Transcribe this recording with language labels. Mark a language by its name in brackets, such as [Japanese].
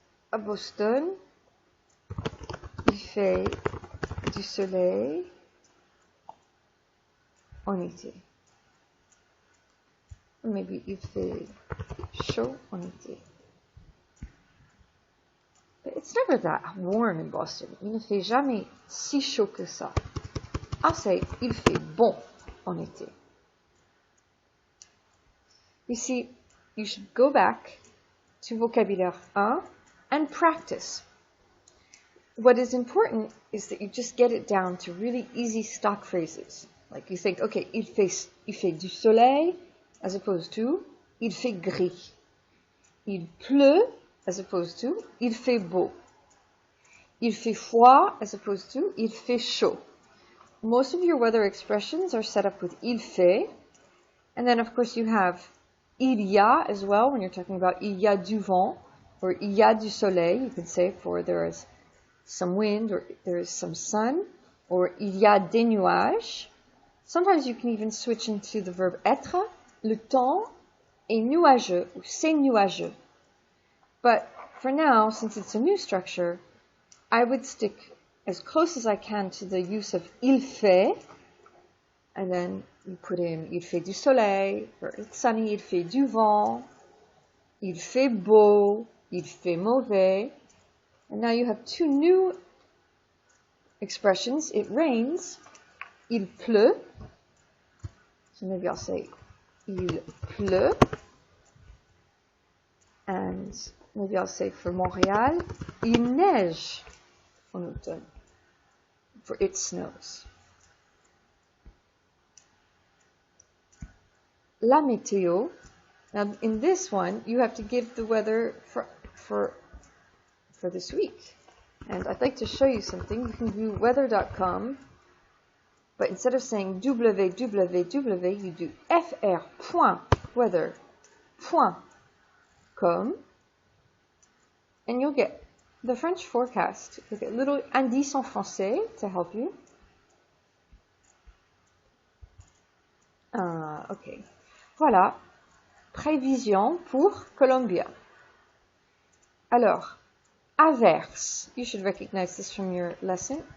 [French] À Boston, il fait du soleil en été. [English] Maybe [French] il fait chaud en été. [English] But it's never that warm in Boston. [French] Il ne fait jamais si chaud que ça. [English] I'll say, [French] il fait bon en été. [English] You see, you should go back to vocabulaire 1 and practice. What is important is that you just get it down to really easy stock phrases. Like you think, okay, [French] il fait du soleil, [English] as opposed to, [French] il fait gris. Il pleut, [English] as opposed to, [French] il fait beau. Il fait froid, [English] as opposed to, [French] il fait chaud. [English] Most of your weather expressions are set up with [French] il fait. [English] And then, of course, you have il y a as well when you're talking about [French] il y a du vent [English] or [French] il y a du soleil. [English] You can say for there is some wind or there is some sun, or [French] il y a des nuages. [English] Sometimes you can even switch into the verb être. [French] Le temps est nuageux ou c'est nuageux. [English] But for now, since it's a new structure, I would stick as close as I can to the use of [French] il fait, [English] and then you put in [French] il fait du soleil, [English] or it's sunny, [French] il fait du vent, Il fait beau, il fait mauvais. [English] And now you have two new expressions. It rains, [French] il pleut. [English] So maybe I'll say il pleut. And maybe I'll say for Montréal, [French] il neige en automne. [English] For it snows. [French] La météo. [English] Now in this one, you have to give the weather for this week. And I'd like to show you something. You can do weather.com, but instead of saying www, you do fr.weather.com, and you'll get the French forecast. You'll get little indices [French] en français [English] to help you. Okay. [French] Voilà. Prévision pour Colombia. Alors, averse. [English] You should recognize this from your lesson.